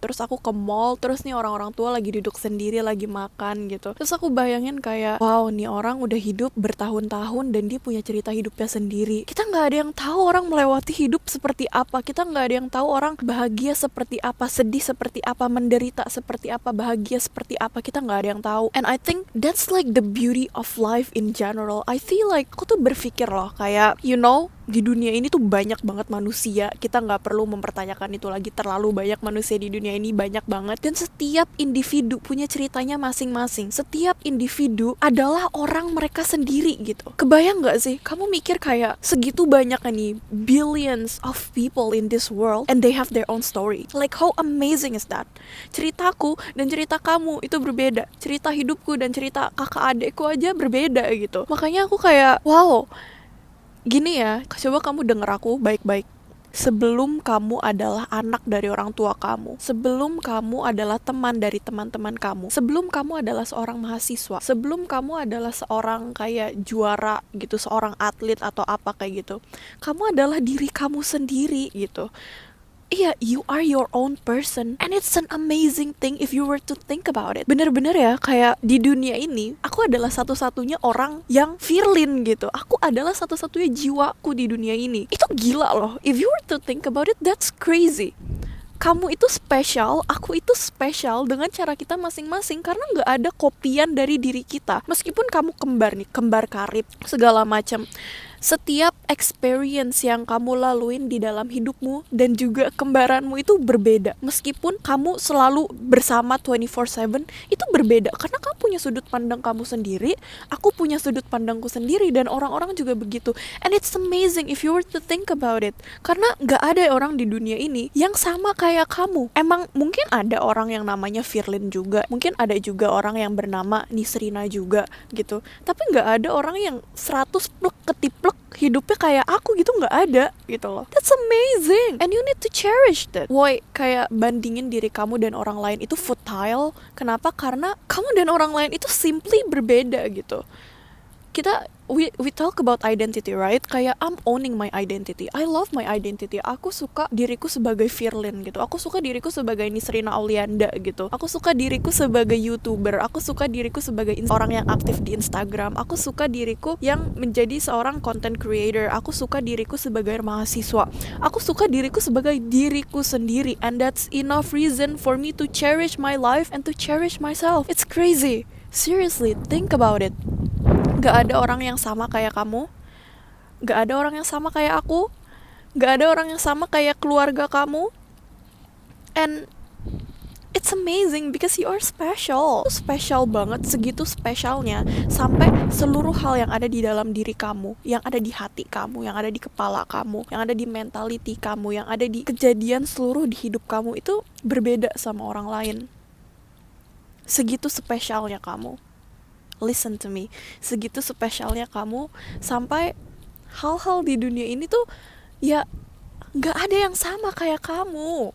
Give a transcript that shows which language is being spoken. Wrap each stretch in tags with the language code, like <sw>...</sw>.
<id>Terus aku ke mall, terus nih orang-orang tua lagi duduk sendiri, lagi makan gitu. Terus aku bayangin kayak, wow, nih orang udah hidup bertahun-tahun dan dia punya cerita hidupnya sendiri. Kita nggak ada yang tahu orang melewati hidup seperti apa. Kita nggak ada yang tahu orang bahagia seperti apa, sedih seperti apa, menderita seperti apa, bahagia seperti apa. Kita nggak ada yang tahu.</id> <en>And I think that's like the beauty of life in general. I feel like</en> <id>aku tuh berpikir loh kayak, di dunia ini tuh banyak banget manusia. Kita nggak perlu mempertanyakan itu lagi, terlalu banyak manusia di dunia ini, banyak banget. Dan setiap individu punya ceritanya masing-masing. Setiap individu adalah orang mereka sendiri gitu. Kebayang nggak sih? Kamu mikir kayak segitu banyak nih,</id> <en>billions of people in this world, and they have their own story. Like how amazing is that?</en> <id>Ceritaku dan cerita kamu itu berbeda. Cerita hidupku dan cerita kakak adekku aja berbeda gitu. Makanya aku kayak, wow, gini ya, coba kamu denger aku baik-baik. Sebelum kamu adalah anak dari orang tua kamu, sebelum kamu adalah teman dari teman-teman kamu, sebelum kamu adalah seorang mahasiswa, sebelum kamu adalah seorang kayak juara gitu, seorang atlet atau apa kayak gitu, kamu adalah diri kamu sendiri gitu. Iya,</id> <en>you are your own person. And it's an amazing thing if you were to think about it.</en> <id>Bener-bener ya, kayak di dunia ini, aku adalah satu-satunya orang yang feeling gitu. Aku adalah satu-satunya jiwaku di dunia ini. Itu gila loh.</id> <en>If you were to think about it, that's crazy.</en> <id>Kamu itu spesial, aku itu spesial dengan cara kita masing-masing. Karena gak ada kopian dari diri kita. Meskipun kamu kembar nih, kembar karib, segala macam. Setiap experience yang kamu laluin di dalam hidupmu dan juga kembaranmu itu berbeda. Meskipun kamu selalu bersama 24/7, itu berbeda. Karena kamu punya sudut pandang kamu sendiri, aku punya sudut pandangku sendiri, dan orang-orang juga begitu.</id> <en>And it's amazing if you were to think about it.</en> <id>Karena gak ada orang di dunia ini yang sama kayak kamu. Emang mungkin ada orang yang namanya Firlin juga. Mungkin ada juga orang yang bernama Nisrina juga gitu. Tapi gak ada orang yang 100 plek ketiplek hidupnya kayak aku gitu, nggak ada gitu loh.</id> <en>That's amazing and you need to cherish that.</en> <id>Woi, kayak bandingin diri kamu dan orang lain itu futile. Kenapa? Karena kamu dan orang lain itu simply berbeda gitu. Kita</id> <en>we talk about identity, right? Kayak I'm owning my identity. I love my identity.</en> <id>Aku suka diriku sebagai Firlin gitu. Aku suka diriku sebagai Nisrina Aulianda gitu. Aku suka diriku sebagai YouTuber. Aku suka diriku sebagai orang yang aktif di Instagram. Aku suka diriku yang menjadi seorang content creator. Aku suka diriku sebagai mahasiswa. Aku suka diriku sebagai diriku sendiri.</id> <en>And that's enough reason for me to cherish my life and to cherish myself. It's crazy. Seriously, think about it.</en> <id>Gak ada orang yang sama kayak kamu. Gak ada orang yang sama kayak aku. Gak ada orang yang sama kayak keluarga kamu.</id> <en>And it's amazing because you are special.</en> <id>Special banget, segitu spesialnya. Sampai seluruh hal yang ada di dalam diri kamu, yang ada di hati kamu, yang ada di kepala kamu, yang ada di mentality kamu, yang ada di kejadian seluruh di hidup kamu itu berbeda sama orang lain. Segitu spesialnya kamu.</id> <en>Listen to me,</en> <id>segitu spesialnya kamu, sampai hal-hal di dunia ini tuh ya gak ada yang sama kayak kamu.</id>